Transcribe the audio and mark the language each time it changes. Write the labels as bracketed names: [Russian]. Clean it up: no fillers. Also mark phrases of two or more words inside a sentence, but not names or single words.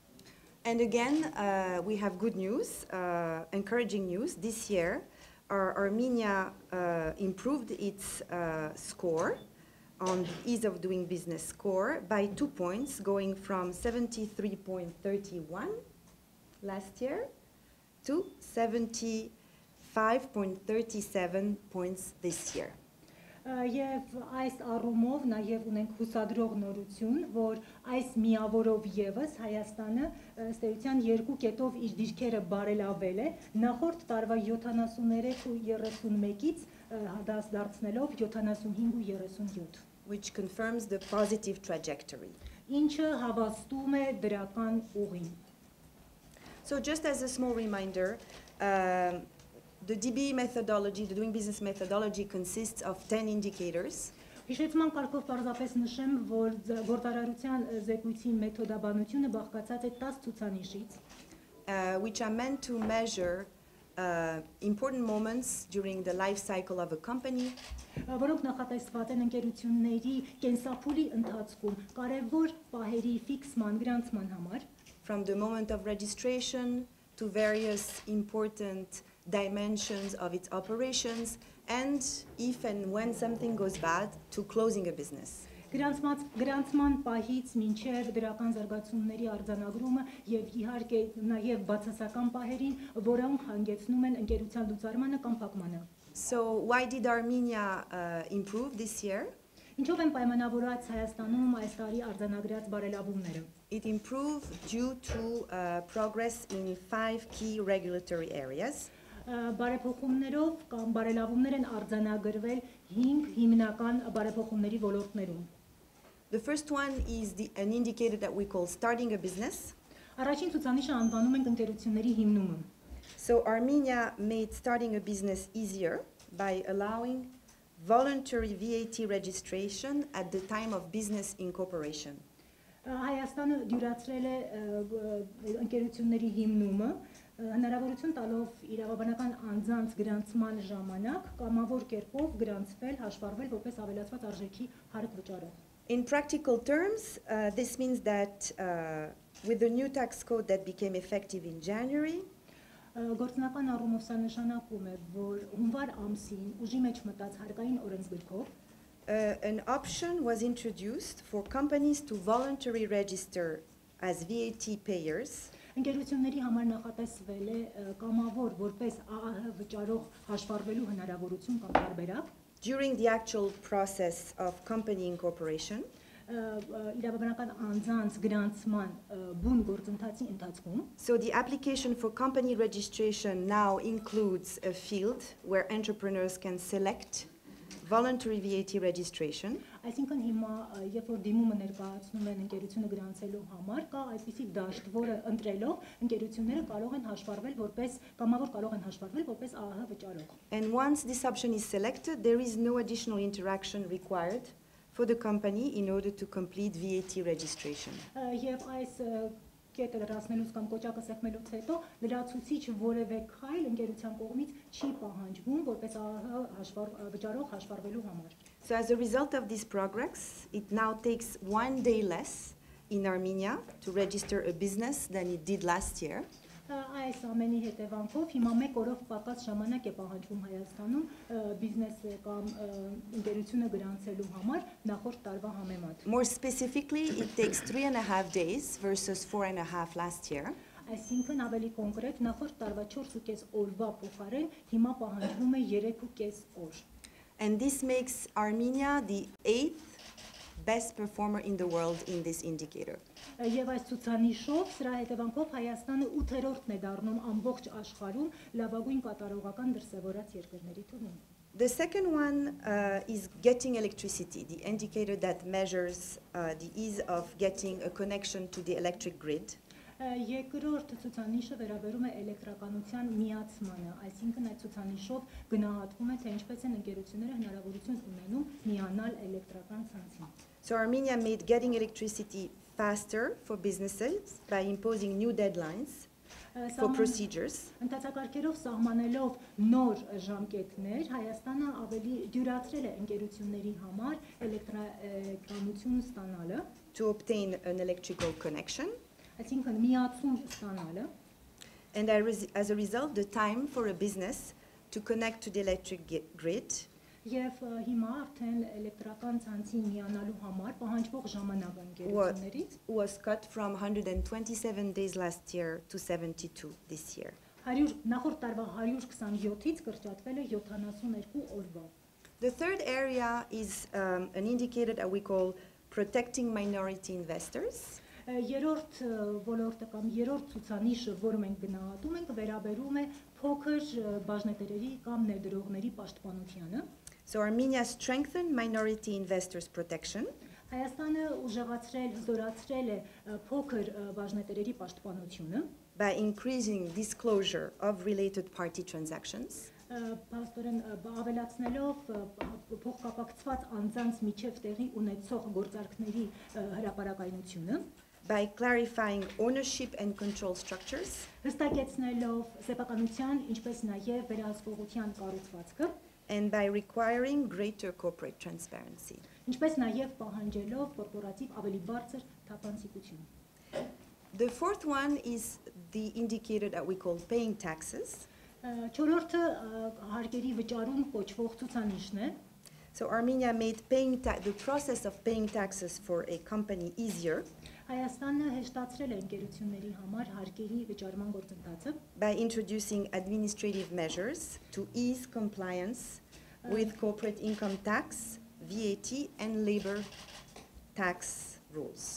[English] And again, we have good news, encouraging news. This year, Armenia improved its score on the Ease of Doing Business score by 2 points, going from 73.31 last year to 75.37 points this year. [Armenian] Եվ այս առումով նաև ունենք հուսադրող նորություն, որ այս միավորով եւս Հայաստանը ըստ էության 2 կետով իր դիրքերը բարելավել է, նախորդ տարվա 73.31-ից դարձնելով 75.37, [English] which confirms the positive trajectory. [Armenian] Ինչը հավաստում է դրական ուղին։ [English] So just as a small reminder, the DB methodology, the doing business methodology, consists of 10 indicators. [Armenian] Հիշեցման կարգով պարզապես նշեմ, որ գործարարության զեկույցի մեթոդաբանությունը բաղկացած է 10 ցուցանիշից. [English] which are meant to measure important moments during the life cycle of a company. [Armenian] Որոնք նախատեսված են ընկերությունների կենսափուլի ընթացքում կարևոր պահերի ֆիքսման, գրանցման համար, [English] from the moment of registration to various important dimensions of its operations, and if and when something goes bad, to closing a business. [Armenian] Գրանցման պահից մինչև դրական զարգացումների արձանագրումը եւ իհարկե նաեւ բացասական պահերին, որոնք հանգեցնում են ընկերության լուծարմանը կամ փակմանը. [English] So why did Armenia improve this year? [Armenian] Ինչով են պայմանավորված Հայաստանում այս տարի արձանագրած բարելավումները? [English] It improved due to progress in 5 key regulatory areas. [Armenian] Բարեփոխումներով կամ բարելավումներ են արձանագրվել 5 հիմնական բարեփոխումների ոլորտներում. [English] The first one is an indicator that we call starting a business. [Armenian] Առաջին ցուցանիշը անվանում ենք ընկերությունների հիմնումը. [English] So Armenia made starting a business easier by allowing voluntary VAT registration at the time of business incorporation. [Armenian] Հայաստանը դյուրացրել է ընկերությունների հիմնումը, հնարավորություն տալով իրավաբանական անձանց գրանցման ժամանակ կամավոր կերպով գրանցվել, հաշվառվել որպես ավելացված արժեքի հարկ վճարող. [English] In practical terms, this means that with the new tax code that became effective in January, [Armenian] Գործնական առումով սա նշանակում է, որ հունվար ամսին ուժի մեջ մտած հարկային օրենսգրքով [English] an option was introduced for companies to voluntarily register as VAT payers. [Armenian] Ընկերությունների համար նախատեսվել է կամավոր որպես ԱԱՀ վճարող հաշվառվելու հնարավորություն կամ տարբերակ [English] during the actual process of company incorporation. [Armenian] իրավաբանական անձանց գրանցման բուն գործընթացի ընթացքում. [English] So the application for company registration now includes a field where entrepreneurs can select voluntary VAT registration. [Armenian] Այսինքն հիմա երբ որ դիմումը ներկայացնում են ընկերությունը գրանցելու համար, կա այսպիսի դաշտ, որը ընտրելով ընկերությունները կարող են հաշվառվել որպես կամավոր կարող են հաշվառվել որպես ԱԱՀ վճարող. [English] And once this option is selected, there is no additional interaction required for the company in order to complete VAT registration. [Armenian] Եվ այս կետը լրացնելուց կամ կոճակը սեղմելուց հետո լրացուցիչ որևէ քայլ ընկերության կողմից չի պահանջվում որպես ԱԱՀ վճարող հաշվառվելու համար. [English] So as a result of this progress, it now takes 1 day less in Armenia to register a business than it did last year. [Armenian] Այս ամենի հետևանքով հիմա 1 օրով պակաս ժամանակ է պահանջվում Հայաստանում բիզնեսը կամ ընկերությունը գրանցելու համար նախորդ տարվա համեմատ. [English] More specifically, it takes 3.5 days versus 4.5 last year. [Armenian] Այսինքն ավելի կոնկրետ նախորդ տարվա 4.5 օրվա փոխարեն հիմա պահանջվում է 3.5 օր. [English] And this makes Armenia the 8th best performer in the world in this indicator. [Armenian] Եվ այս ցուցանիշով սրա հետևանքով Հայաստանը 8-րդն է դառնում ամբողջ աշխարհում լավագույն կատարողական դրսևորած երկրների թվում. [English] The second one is getting electricity, the indicator that measures the ease of getting a connection to the electric grid. [Armenian] Երկրորդ ցուցանիշը վերաբերում է էլեկտրականության միացմանը, այսինքն այդ ցուցանիշով գնահատվում է թե ինչպես են ընկերությունները հնարավորություն ունենում միանալ էլեկտրական ցանցին. [English] So Armenia made getting electricity faster for businesses by imposing new deadlines for procedures. [Armenian] Ընթացակարգերով սահմանելով նոր ժամկետներ, Հայաստանը ավելի դյուրացրել է ընկերությունների համար էլեկտրականություն ստանալը, [English] to obtain an electrical connection. [Armenian] Այսինքն միացում ստանալը. [English] And as a result, the time for a business to connect to the electric grid [Armenian] Եվ հիմա արդեն էլեկտրական ցանցին միանալու համար պահանջվող ժամանակը ընկերություններից [English] was cut from 127 days last year to 72 this year. [Armenian] Նախորդ տարվա 127-ից կրճատվել է 72 օրվա. [English] The third area is an indicator that we call protecting minority investors. [Armenian] Երրորդ ոլորտը կամ երրորդ ցուցանիշը, որը մենք գնահատում ենք, վերաբերում է փոքր բաժնետերերի կամ ներդրողների պաշտպանությանը. [English] So Armenia strengthened minority investors protection. [Armenian] Հայաստանը ուժեղացրել, զորացրել է փոքր բաժնետերերի պաշտպանությունը [English] by increasing disclosure of related party transactions. [Armenian] Պաստորեն ավելացնելով փոխկապակցված անձանց միջև տեղի ունեցող գործարքների հրապարակայնությունը. [English] by clarifying ownership and control structures, [Armenian] հստակեցնելով սեփականության, ինչպես նաև վերահսկողության կառուցվածքը, [English] and by requiring greater corporate transparency. [Armenian] ինչպես նաև պահանջելով կորպորատիվ ավելի բարձր թափանցիկություն։ [English] The fourth one is the indicator that we call paying taxes. [Armenian] Չորրորդը հարկերի վճարում կոչվող ցուցանիշն է։ [English] So Armenia made the process of paying taxes for a company easier [Armenian] Հայաստանը հեշտացրել է ընկերությունների համար հարկերի վճարման գործընթացը [English] by introducing administrative measures to ease compliance with corporate income tax, VAT, and labor tax rules.